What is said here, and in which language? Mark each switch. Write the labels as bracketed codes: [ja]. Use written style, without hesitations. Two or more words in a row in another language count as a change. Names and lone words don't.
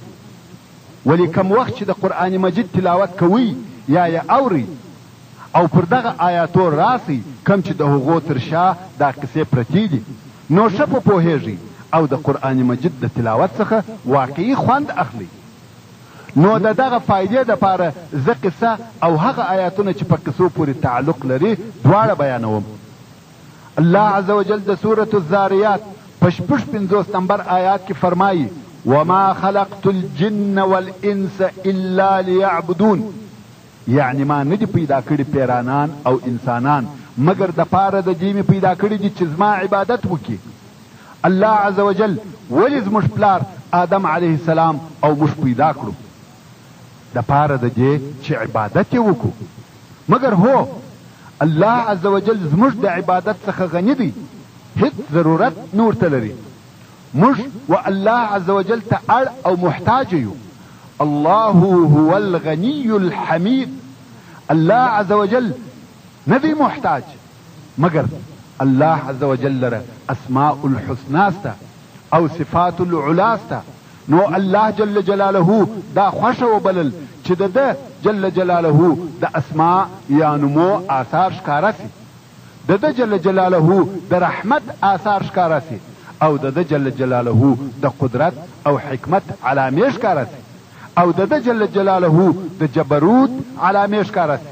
[ps] ولی کم وخت چې د قرآن مجید تلاوت کوي یا یې اوري او پر دغه آیاتو راسي کم چې د هغو تر شا دا قصې پرتې دي، نو ښه په پوهېږي او د قرآن مجید د تلاوت څخه واقعي خوند اخلي. نو د دغه فایدې دپاره زه قصه او هغه آیاتونه چې په قصو پورې تعلق لري دواړه بیانوم. [ar] الله عز وجل [ps] د سورة الزاریات په 55 نمبر آیات کې فرمایي [ar] وما خلقت الجن والانس الا ليعبدون، [ps] یعنی ما ندی پیدا کړي پیرانان او انسانان مگر د پاره د دې مې پیدا کړي دي چې زما عبادت وکړي. [ar] الله عز وجل [ps] ولې زموږ پلار آدم [ar] علیه السلام [ps] او موږ پیدا کړو؟ د پاره د دې چې عبادت یې وکړو. مگر هو [ar] الله عز وجل [ps] زموږ د عبادت څخه غني دی، هیڅ ضرورت نور ته لري. موږ و الله عز وجل ته اړ او محتاج یو. [ar] الله هو الغني الحمید. الله عز وجل [ps] ندی محتاج، مگر [ar] الله عز وجل [ps] لره [ar] اسماء الحسناسته [ps] او [ar] صفات العلاسته. [ps] نو [ar] الله جل جلاله [ps] دا خوښه وبلل چې د ده [ar] جل جلاله [ps] د اسماء یا نمو آثار ښکاره سي، د ده [ar] جل جلاله [ps] د رحمت آثار ښکاره سي، او د ده [ar] جل جلاله [ps] د قدرت او حکمت علامې ښکاره سي، او د ده [ar] جل جلاله [ps] د جبروت علامې ښکاره سي.